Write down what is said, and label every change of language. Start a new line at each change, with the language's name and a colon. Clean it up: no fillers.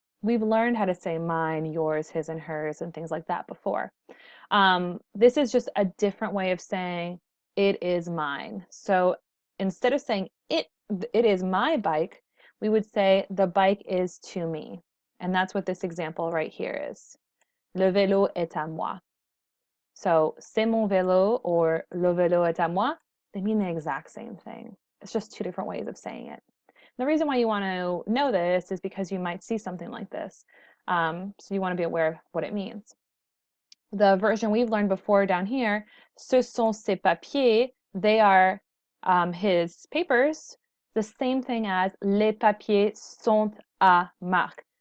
English: We've learned how to say mine, yours, his, and hers, and things like that before. This is just a different way of saying it is mine. So instead of saying it is my bike, we would say the bike is to me. And that's what this example right here is.
French: Le vélo est à moi.
English: So
French: c'est mon vélo
English: or
French: le vélo est à moi,
English: they mean the exact same thing. It's just two different ways of saying it. The reason why you want to know this is because you might see something like this. So you want to be aware of what it means. The version we've learned before down here,
French: ce sont ses papiers,
English: they are his papers, the same thing as
French: les papiers sont à Marc.